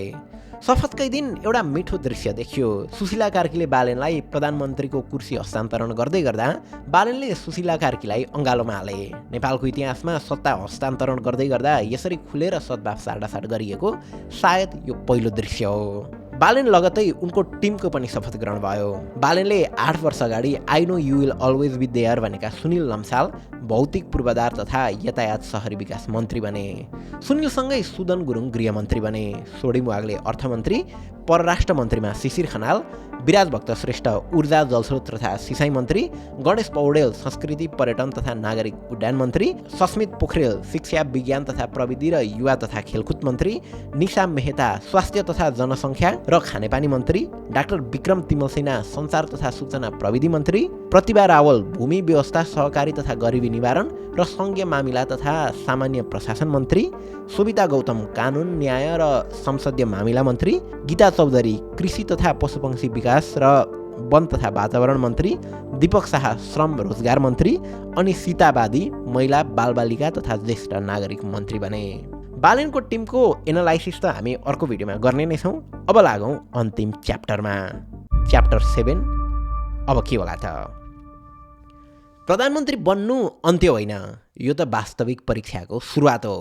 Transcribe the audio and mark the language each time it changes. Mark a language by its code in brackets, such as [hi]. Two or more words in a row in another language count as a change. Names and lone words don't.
[ne] शपथकै दिन एउटा मिठो दृश्य देखियो। सुशीला कार्कीले बालेनलाई प्रधानमन्त्रीको कुर्सी हस्तान्तरण गर्दै गर्दा बालेनले सुशीला कार्कीलाई अङ्गालोमा हाले। नेपालको इतिहासमा सत्ता हस्तान्तरण गर्दै गर्दा यसरी खुलेर सद्भाव साटासाट गरिएको सायद यो पहिलो दृश्य हो। बालेन लगतै उनको टिमको पनि शपथ ग्रहण भयो। बालेनले 8 वर्ष अगाडि [en] I know you will always be there [ne] भनेका सुनिल लम्साल भौतिक पूर्वाधार तथा यातायात शहरी विकास मन्त्री बने। सुनिलसँगै सुदन गुरुङ गृहमन्त्री बने। सोडिम वाग्ले अर्थमन्त्री, परराष्ट्र मन्त्रीमा शिशिर खनाल, विराज भक्त श्रेष्ठ ऊर्जा जलस्रोत तथा सिँचाइ मन्त्री, गणेश पौडेल संस्कृति पर्यटन तथा नागरिक उड्डयन मन्त्री, सस्मित पोखरेल शिक्षा विज्ञान तथा प्रविधि र युवा तथा खेलकुद मन्त्री, निशा मेहता स्वास्थ्य तथा जनसङ्ख्या र खानेपानी मन्त्री, डाक्टर विक्रम तिमलसेना सञ्चार तथा सूचना प्रविधि मन्त्री, प्रतिभा रावल भूमि व्यवस्था सहकारी तथा गरिबी निवारण र सङ्घीय मामिला तथा सामान्य प्रशासन मन्त्री, सोभिता गौतम कानुन न्याय र संसदीय मामिला मन्त्री, गीता चौधरी कृषि तथा पशुपक्षी विकास र वन तथा वातावरण मन्त्री, दीपक शाह श्रम रोजगार मन्त्री अनि सीतावादी महिला बालबालिका तथा ज्येष्ठ नागरिक मन्त्री बने। बालेनको टिमको एनालाइसिस त हामी अर्को भिडियोमा गर्ने नै छौँ। अब लागौँ अन्तिम च्याप्टरमा। च्याप्टर 7 अब के होला त? प्रधानमन्त्री बन्नु अन्त्य होइन, यो त वास्तविक परीक्षाको सुरुवात हो।